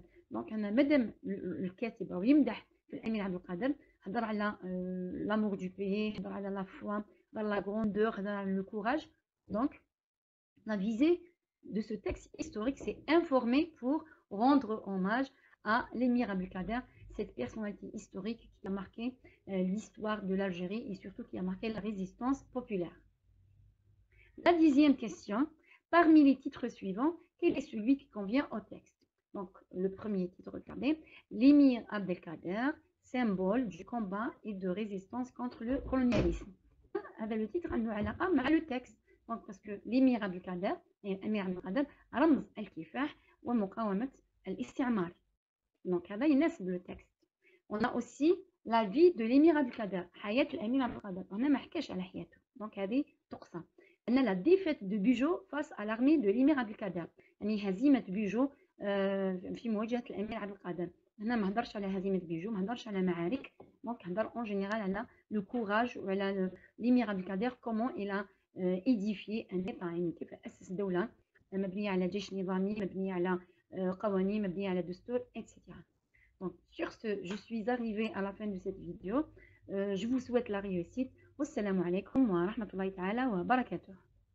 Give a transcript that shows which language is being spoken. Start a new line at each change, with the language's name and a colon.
Arabic: Donc أنا مادام الكاتب أو يمدح في الأمير عبد القادر، هضر على
French: l'amour du pays،
Arabic: هضر على
French: la foi،
Arabic: هضر على
French: la grandeur،
Arabic: هضر على
French: le courage. Donc la visée de ce texte historique, c'est informer pour rendre hommage à l'émir Abdelkader, cette personnalité historique qui a marqué l'histoire de l'Algérie et surtout qui a marqué la résistance populaire. La 10e question, parmi les titres suivants, quel est celui qui convient au texte? Donc, le premier titre, regardez, l'émir Abdelkader, symbole du combat et de résistance contre le colonialisme.
Arabic: هذا
French: le titre
Arabic: عنده علاقة مع
French: le texte.
Arabic: Donc,
French: parce que
Arabic: l'émir Abdelkader, الأمير عبد القادر رمز الكفاح ومقاومة الاستعمار.
French: Donc,
Arabic: هذا يناسب
French: le texte. On a aussi la vie de l'émir Abdelkader,
Arabic: حياة الأمير عبد القادر. هنا ما حكاش على حياته. Donc, هذه تقسم.
French: أن la défaite de Bugeaud face à l'armée de l'émir Abdelkader.
Arabic: يعني هزيمة بيجو في مواجهة الأمير عبد القادر. هنا ما هضرش على هزيمة بيجو، ما هضرش على معارك. Donc, هضر
French: en général
Arabic: على
French: le courage
Arabic: وعلى
French: l'émir Abdelkader comment il a édifié un État،
Arabic: يعني كيف أسس دولة مبنية على جيش نظامي، مبنية على قوانين، مبنية على دستور etc.
French: Donc, sur ce, je suis arrivée à la fin de cette vidéo. Je vous souhaite la réussite.
Arabic: Wassalamu alaikum wa rahmatullahi ta'ala wa barakatuh.